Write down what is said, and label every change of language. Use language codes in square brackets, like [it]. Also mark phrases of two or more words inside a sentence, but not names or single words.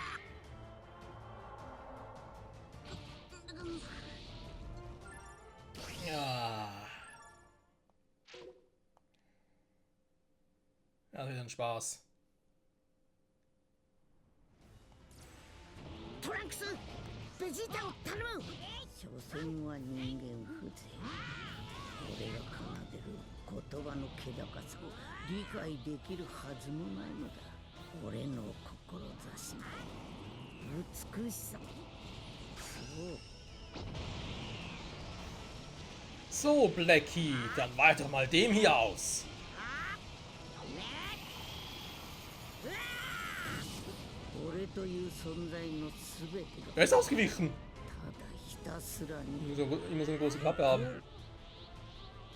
[de] Ja. Ja, wieder ein Spaß. [ja] トランクス、ベジータを頼む。所詮は人間風情。俺が奏でる言葉の気高さを理解できるはずもないのだ。俺の志の美しさ。 [de] So, [ja] そう。 [de] Blackie, dann weiter mal dem hier aus. [ja] 俺という存在のすべて [de] Er ist ausgewichen. [ja] がただひたすらに [de] Immer so eine große Klappe haben.